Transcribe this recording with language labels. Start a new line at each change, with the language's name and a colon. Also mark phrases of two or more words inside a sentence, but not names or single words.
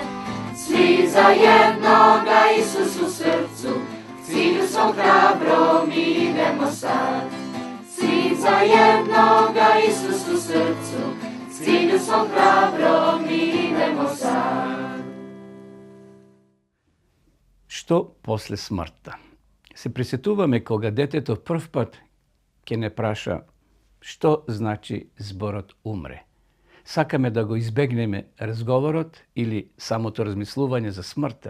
Croatian: Svi zajedno ga Isusu srcu, cilju svom hrabro mi idemo sad. Svi zajedno ga Isusu srcu, cilju svom hrabro mi idemo sad.
Macedonian: Што после смртта? Се присетуваме кога детето прв пат ќе не праша што значи зборот умре. Сакаме да го избегнеме разговорот или самото размислување за смртта.